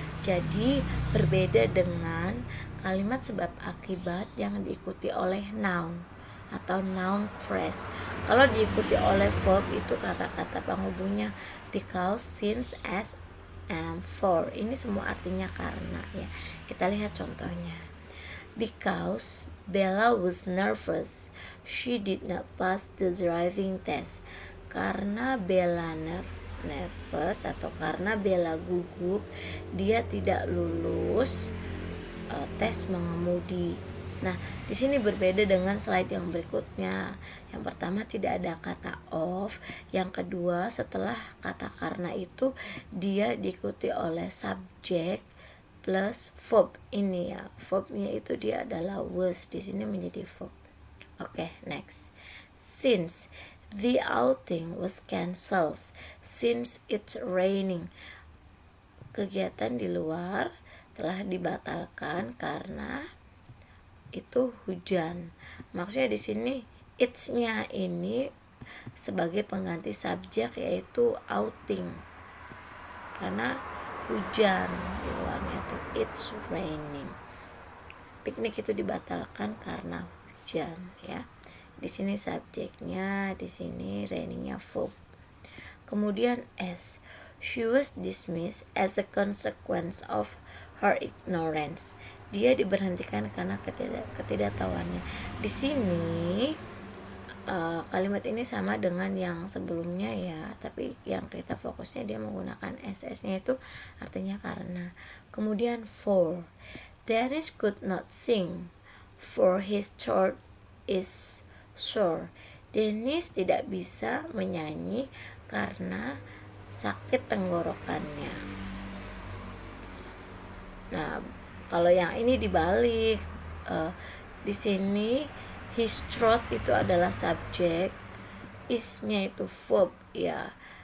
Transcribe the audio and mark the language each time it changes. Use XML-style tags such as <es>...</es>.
<id>Jadi berbeda dengan kalimat sebab akibat yang diikuti oleh noun atau noun phrase. Kalau diikuti oleh verb itu kata-kata penghubungnya</id> <en>because, since, as, and for.</en> <id>Ini semua artinya karena ya. Kita lihat contohnya.</id> <en>Because Bella was nervous, she did not pass the driving test.</en> <id>Karena Bella nervous atau karena Bella gugup, dia tidak lulus tes mengemudi. Nah, di sini berbeda dengan slide yang berikutnya. Yang pertama tidak ada kata of, yang kedua setelah kata karena itu dia diikuti oleh subjek plus verb. Ini ya, verbnya itu dia adalah was, di sini menjadi verb.</id> <en>Oke, next. Since the outing was cancelled, since it's raining.</en> <id>Kegiatan di luar telah dibatalkan karena itu hujan. Maksudnya di sini it's-nya ini sebagai pengganti subjek yaitu outing. Karena hujan di luarnya tuh</id> <en>it's raining.</en> <id>Piknik itu dibatalkan karena hujan ya. Di sini subjeknya, di sini rainingnya verb. Kemudian</id> <en>as, she was dismissed as a consequence of her ignorance.</en> <id>Dia diberhentikan karena ketidaktahuannya. Di sini kalimat ini sama dengan yang sebelumnya ya, tapi yang kita fokusnya dia menggunakan ss-nya itu artinya karena. Kemudian</id> <en>for, Dennis could not sing for his throat is sore.</en> <id>Dennis tidak bisa menyanyi karena sakit tenggorokannya. Nah, kalau yang ini dibalik, di sini his throat itu adalah subjek, is-nya itu verb ya.</id>